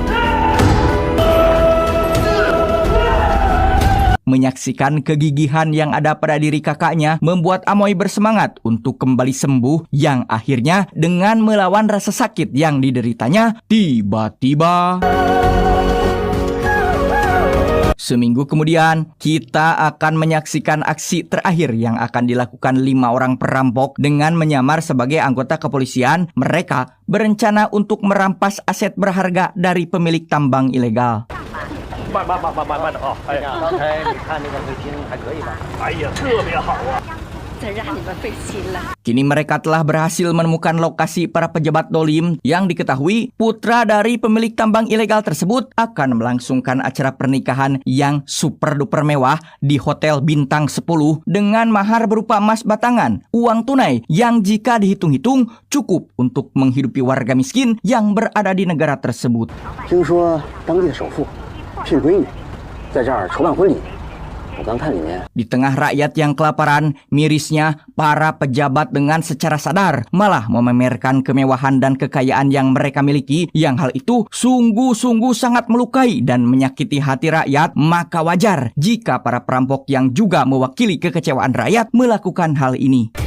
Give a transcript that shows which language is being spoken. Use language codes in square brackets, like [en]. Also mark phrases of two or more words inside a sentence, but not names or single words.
[id] Menyaksikan kegigihan yang ada pada diri kakaknya membuat Amoy bersemangat untuk kembali sembuh, yang akhirnya dengan melawan rasa sakit yang dideritanya, tiba-tiba Seminggu kemudian, kita akan menyaksikan aksi terakhir yang akan dilakukan 5 orang perampok dengan menyamar sebagai anggota kepolisian. Mereka berencana untuk merampas aset berharga dari pemilik tambang ilegal. [zh] 慢的啊！哎呀，刚才你看那个卫星还可以吧？哎呀，特别好啊！ [id] Kini mereka telah berhasil menemukan lokasi para pejabat dolim yang diketahui putra dari pemilik tambang ilegal tersebut akan melangsungkan acara pernikahan yang [en] super duper [id] mewah di Hotel Bintang 10 dengan mahar berupa emas batangan, uang tunai yang jika dihitung-hitung cukup untuk menghidupi warga miskin yang berada di negara tersebut. [zh] 听说当地的首富聘闺女在这儿筹办婚礼。 [id] Di tengah rakyat yang kelaparan, mirisnya para pejabat dengan secara sadar malah memamerkan kemewahan dan kekayaan yang mereka miliki, yang hal itu sungguh-sungguh sangat melukai dan menyakiti hati rakyat. Maka wajar jika para perampok yang juga mewakili kekecewaan rakyat melakukan hal ini.